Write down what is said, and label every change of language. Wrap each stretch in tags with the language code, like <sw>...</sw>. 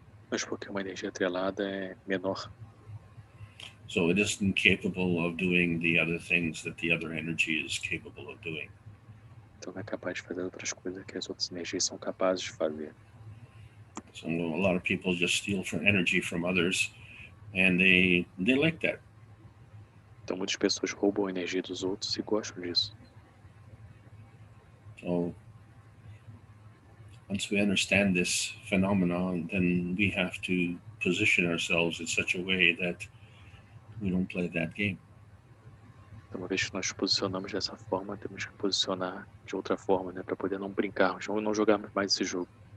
<pt>Mas porque uma energia atrelada é menor.</pt> <en>So it isn't capable of doing the other things that the other energy is capable of doing.</en> <pt>Então não é capaz de fazer outras coisas que as outras energias são capazes de fazer.</pt> <en>So a lot of people just steal energy from others, and they like that.</en> <pt>Então muitas pessoas roubam a energia dos outros e gostam disso.</pt> <en>So once we understand this phenomenon, then we have to position ourselves in such a way that we don't play that game.</en> <pt>Então, uma vez que nós nos posicionamos dessa forma, temos que posicionar de outra forma, né, para poder não brincarmos, não jogarmos mais esse jogo.</pt>